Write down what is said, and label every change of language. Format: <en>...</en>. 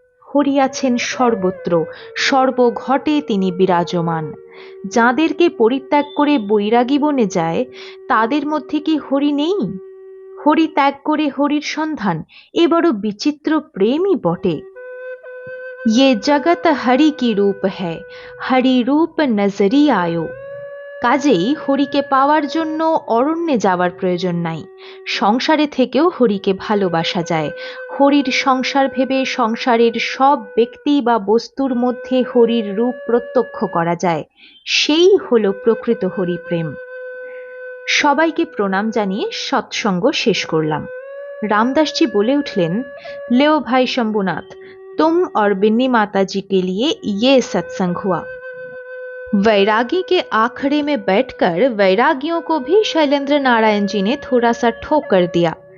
<bn>হরি আছেন সর্বত্র, সর্বঘটে তিনি বিরাজমান। যাদেরকে পরিত্যাগ করে বৈরাগী বনে যায়, তাদের মধ্যে কি হরি নেই? হরি ত্যাগ করে হরির সন্ধান, এ বড় বিচিত্র প্রেমই বটে।</bn> <hi>ये जगत हरि की रूप है, हरि रूप नजरी आयो।</hi> <bn>কাজেই হরিকে পাওয়ার জন্য অরণ্যে যাওয়ার প্রয়োজন নাই। সংসারে থেকেও হরিকে ভালোবাসা যায়। হরির সংসার ভেবে সংসারের সব ব্যক্তি বা বস্তুর মধ্যে হরির রূপ প্রত্যক্ষ করা যায়। সেই হলো প্রকৃত হরিপ্রেম। সবাইকে প্রণাম জানিয়ে সৎসঙ্গ শেষ করলাম।</bn> <hi>रामदास जी बोले उठलेन, लेओ भाई शंभुनाथ, तुम और बिन्नी माता जी के लिए ये सत्संग हुआ। वैरागी के आखड़े में बैठकर वैरागियों को भी शैलेंद्र नारायण जी ने थोड़ा सा ठोक कर दिया।</hi>